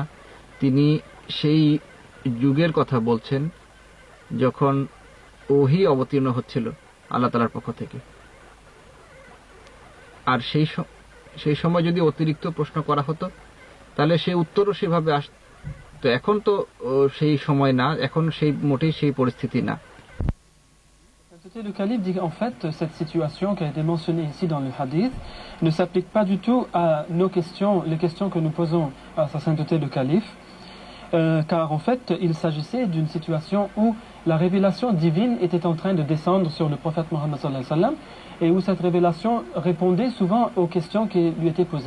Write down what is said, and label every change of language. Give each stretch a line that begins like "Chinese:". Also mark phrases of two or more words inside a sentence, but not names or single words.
Bangla: তিনি সেই যুগের কথা বলছেন যখন ওহী অবতীর্ণ হচ্ছিল আল্লাহ তাআলার পক্ষ থেকে, আর সেই সময় যদি অতিরিক্ত প্রশ্ন করা হতো তাহলে সেই উত্তরও সেভাবে আসতো। এখন তো সেই সময় না, এখন মোটেই সেই পরিস্থিতি না।
French: Le calife dit qu'en fait, cette situation qui a été mentionnée ici dans le hadith ne s'applique pas du tout à nos questions, les questions que nous posons à sa sainteté le calife, car en fait, il s'agissait d'une situation où la révélation divine était en train de descendre sur le prophète Mohammed
Arabic: صلى الله عليه وسلم,
French: et où cette révélation répondait souvent aux questions qui lui étaient posées.